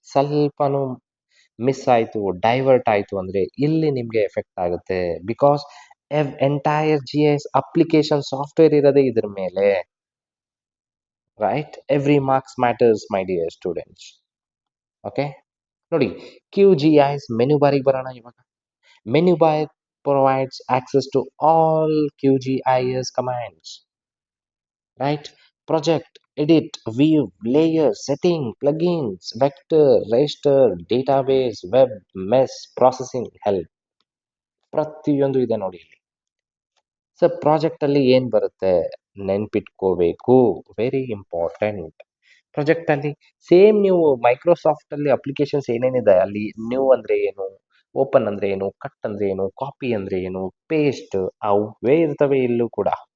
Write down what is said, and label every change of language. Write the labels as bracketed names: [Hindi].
[Kannada] ಸ್ವಲ್ಪನೂ ಮಿಸ್ ಆಯ್ತು, ಡೈವರ್ಟ್ ಆಯ್ತು ಅಂದ್ರೆ ಇಲ್ಲಿ ನಿಮ್ಗೆ ಎಫೆಕ್ಟ್ ಆಗುತ್ತೆ. Because entire GIS application software ಇರೋದೇ ಇದ್ರ ಮೇಲೆ. Right? [English] Every marks matters my dear students. Okay, [Kannada] ನೋಡಿ QGIS ಮೆನು ಬಾರಿಗೆ ಬರೋಣ ಇವಾಗ. [English] Menu bar provides access to all QGIS commands. Right? Project, edit, view, layer, setting, plugins, vector, raster, database, web, mesh, processing, help. [Kannada] ಪ್ರತಿಯೊಂದು ಇದೆ ನೋಡಿ ಇಲ್ಲಿ. Sir project ಅಲ್ಲಿ ಏನ್ ಬರುತ್ತೆ ನೆನ್ಪಿಟ್ಕೋಬೇಕು, ವೆರಿ ಇಂಪಾರ್ಟೆಂಟ್. ಪ್ರಾಜೆಕ್ಟ್ ಅಲ್ಲಿ ಸೇಮ್ ನೀವು ಮೈಕ್ರೋಸಾಫ್ಟ್ ಅಲ್ಲಿ ಅಪ್ಲಿಕೇಶನ್ಸ್ ಏನೇನಿದೆ ಅಲ್ಲಿ ನ್ಯೂ ಅಂದ್ರೆ ಏನು, ಓಪನ್ ಅಂದ್ರೆ ಏನು, ಕಟ್ ಅಂದ್ರೆ ಏನು, ಕಾಪಿ ಅಂದ್ರೆ ಏನು, ಪೇಸ್ಟ್, ಅವೇ ಇರ್ತವೆ ಇಲ್ಲೂ ಕೂಡ.